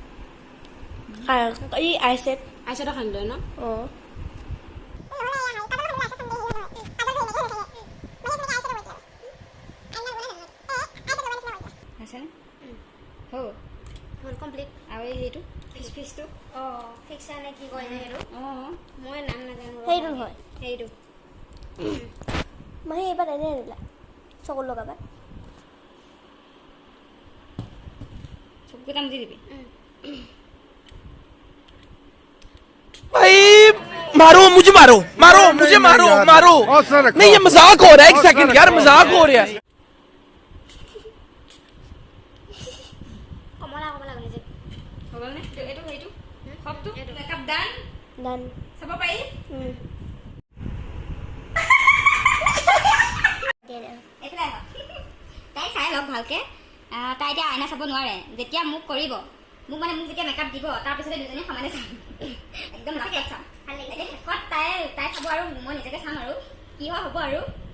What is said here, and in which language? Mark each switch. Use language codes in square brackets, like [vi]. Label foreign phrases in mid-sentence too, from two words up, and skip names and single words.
[as] এই আইশ্বেডো সানি লয় ন [en] full complete [as] আৰু এইটো ফিচটো ফিক্সা নে কি কয় যে সেইটো মই নাম নাজানো সেইটো হয় সেইটো মই এইবাৰ এনে আনিলা চকুত লগাবা চকুকেইটা মুদি দিবি [hi] भाई मारो मुझे मारो मारो मुझे मारो मारो नहीं ये मजाक हो रहा है एक सेकंड यार मजाक हो रहा है [as] কমলা কমলা গলে যে হৈ গ'ল নে এইটো সেইটো সবটো [en] makeup done [as] ডান চাব পাৰি এইফালে আহ তাই চাই লওক ভালকে তাই এতিয়া আইনা চাব নোৱাৰে যেতিয়া মোক কৰিব মোক যেতিয়া মেকআপ দিব তাৰপিছতে দুজনী সমানে চাম একদম লাষ্টত চাম এতিয়া শেষত তাই চাব আৰু মই নিজকে চাম আৰু কি হয় হ'ব আৰু